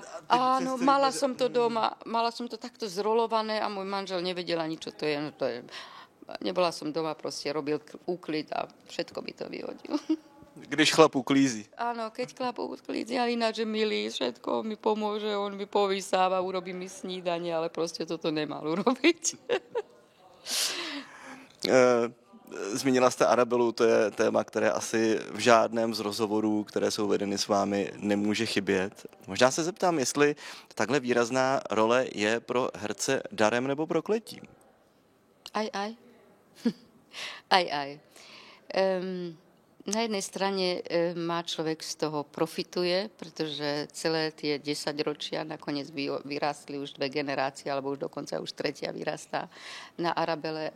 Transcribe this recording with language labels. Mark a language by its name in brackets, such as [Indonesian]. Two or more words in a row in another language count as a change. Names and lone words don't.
[Slovak] Áno, mala som to doma, mala som to takto zrolované a môj manžel nevedel ani, čo to je. No to je. Nebola som doma, proste robil úklid a všetko mi to vyhodil. [Czech] Když chlap uklízí. [Slovak] Áno, keď chlap uklízí, ale ináč je milý, všetko mi pomôže, on mi povysáva, urobí mi snídanie, ale proste toto nemal urobiť. [Czech] Zmínila jste Arabelu, to je téma, které asi v žádném z rozhovorů, které jsou vedeny s vámi, nemůže chybět. Možná se zeptám, jestli takhle výrazná role je pro herce darem nebo prokletím. [Slovak] Aj. Na jednej strane má človek z toho profituje, pretože celé tie 10 ročia nakoniec vyrástli už 2 generácie, alebo už dokonca už 3. vyrastá na Arabele.